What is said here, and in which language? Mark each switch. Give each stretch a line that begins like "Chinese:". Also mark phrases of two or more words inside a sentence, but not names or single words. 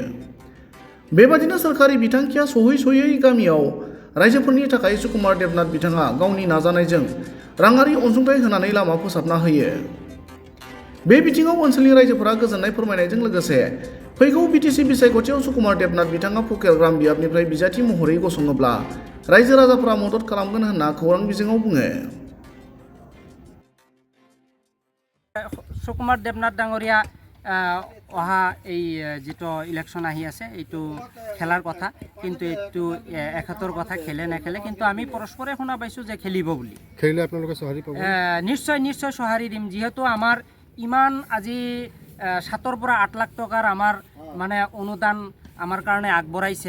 Bodo: बेबादिनो सोरखारि बिथांखिया सहैस'यै गामियाव रायजोफोरनि थाखाय सुकुमार देबनाथ बिथाङा गावनि नाजानायजों राङारि अनसुंथाइ होनानै लामा फोसाबना होयो। बे बिथिङाव ओनसोलनि रायजोफोरा गोजोननाय फोरमायनायजों लोगोसे फैगौ बिटिसि बिसायख'थियाव सुकुमार देबनाथ बिथाङा फकिराग्राम बियाबनिफ्राय बिजाथि महरै गसङोब्ला रायजो राजाफोरा मदद खालामगोन होनना खौरां बिजोङाव बुङो।
Assamese: সুকুমার দেবনাথ ডাঙৰীয়া অহা এই যিটো ইলেকশ্যন আহি আছে এইটো খেলাৰ কথা, কিন্তু এইটো ৭১ কথা খেলে নেখেলে, কিন্তু আমি পৰস্পৰে শুনা পাইছোঁ যে খেলিব বুলি। খেলিলে আপোনালোকে সঁহাৰি পাব? নিশ্চয় নিশ্চয় সঁহাৰি দিম, যিহেতু আমাৰ ইমান আজি ৭ৰ পৰা ৮ লাখ টকাৰ আমাৰ মানে অনুদান আমাৰ কাৰণে আগবঢ়াইছে।